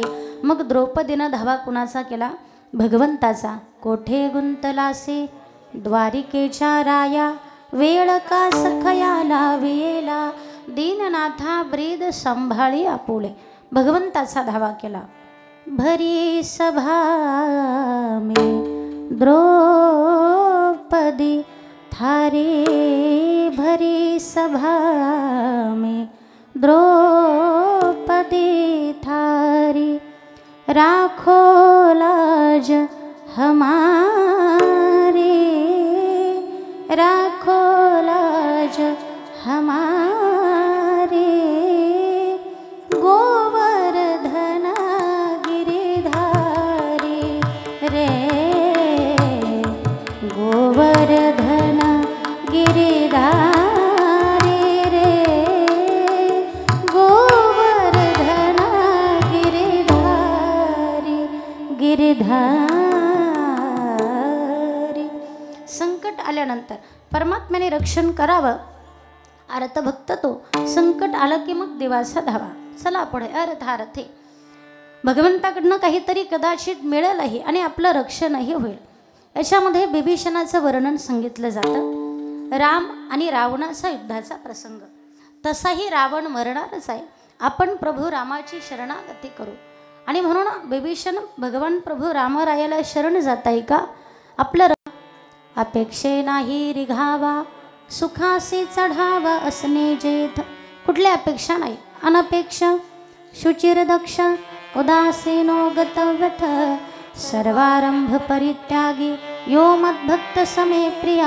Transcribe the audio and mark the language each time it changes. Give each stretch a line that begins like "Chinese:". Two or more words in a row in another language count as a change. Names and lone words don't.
Marathi: मग द्रौपदीनं धावा कुणाचा केला? भगवंताचा. कोठे गुंतलासे द्वारिकेच्या राया, वेळ का सखयाला वेला, दीननाथा ब्रीद संभाळी आपुले. भगवंताचा धावा केला.
Hindi: भरी सभा में द्रौपदी थारे, भरी सभा में द्रौपदी थारी, राखो लाज हमारे, राखो लाज हमारे, गोवर्धन गिरिधारी रे, गोवर्धन गिरिधारी रे, गोवर्धन गिरिधारी, गिरिधारी.
Marathi: संकट आल्यानंतर परमात्म्याने रक्षण करावं, अर्थभक्त तो. संकट आलं की मग देवाचा धावा. चला पुढे. अर्थार्थी भगवंताकडनं काहीतरी कदाचित मिळेलही आणि आपलं रक्षणही होईल. याच्यामध्ये बिभीषणाचं वर्णन सांगितलं जातं. राम आणि रावणाचा युद्धाचा प्रसंग. तसाही रावण मरणारच आहे. आपण प्रभू रामाची शरणागती करू. आणि म्हणून बिभीषण भगवान प्रभू रामरायाला शरण जात आहे का? आपलं अपेक्षे नाही रिघावा, सुखासे चढावा असणे जेथ. कुठल्या अपेक्षा नाही,
Sanskrit: अनपेक्ष शुचिर दक्ष, उदासीनो गतव्यथ, सर्वारंभ परित्यागी, यो मद्भक्त समे प्रिया.